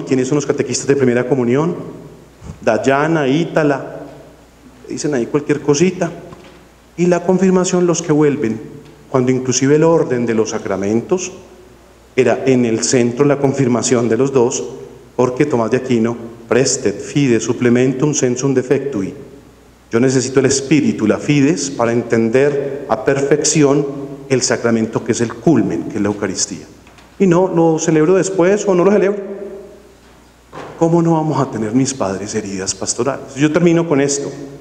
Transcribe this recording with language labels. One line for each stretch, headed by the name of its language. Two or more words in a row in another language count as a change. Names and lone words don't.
Spanish: ¿Quiénes son los catequistas de primera comunión? Dayana, Ítala, dicen ahí cualquier cosita. Y la confirmación, los que vuelven, cuando inclusive el orden de los sacramentos era en el centro la confirmación de los 2, porque Tomás de Aquino:
Latin: prestet fide supplementum sensum defectui.
Spanish: Yo necesito el espíritu, la fides, para entender a perfección el sacramento que es el culmen, que es la Eucaristía. Y no lo celebro después o no lo celebro. ¿Cómo no vamos a tener, mis padres, heridas pastorales? Yo termino con esto.